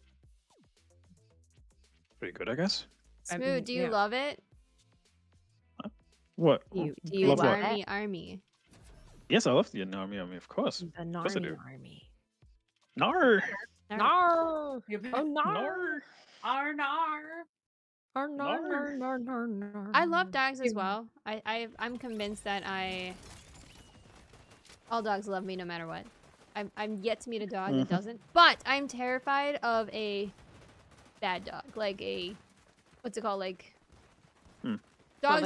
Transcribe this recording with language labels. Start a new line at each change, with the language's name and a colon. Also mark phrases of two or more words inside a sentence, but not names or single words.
English: Pretty good, I guess. I Smooth, mean, do you yeah. love it? What? Do you Love what? what? Army. Yes, I love the army, of course. The course I Narmy do. army. Nar. Nar! You've Oh, been- nar! Arnar. Nar, nar, Nar. nar, nar, nar, I love nar. dogs as well. I'm convinced that all dogs love me no matter what. I'm yet to meet a dog that doesn't, but I'm terrified of a bad dog, like a what's it called, like What, dogs